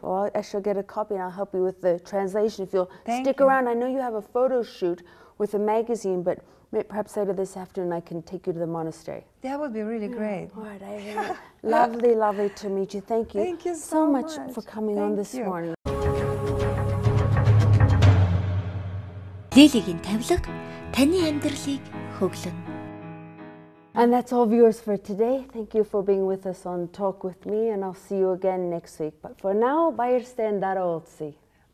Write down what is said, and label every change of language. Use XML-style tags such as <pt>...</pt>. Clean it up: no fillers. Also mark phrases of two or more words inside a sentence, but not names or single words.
<en>Well, I shall get a copy and I'll help you with the translation if you'll stick you. around. I know you have a photo shoot with a magazine, but perhaps later this afternoon I can take you to the monastery. That would be really great. All right. Lovely, lovely to meet you. Thank you. Thank you so much for coming on this morning.</en> <mn>Лилигийн тавилга таны амьдралыг хөглөнө.</mn> <en>And that's all, viewers, for today. Thank you for being with us on Talk With Me, and I'll see you again next week. But for now,</en> <mn>баяртай дараа уулзъя.</mn>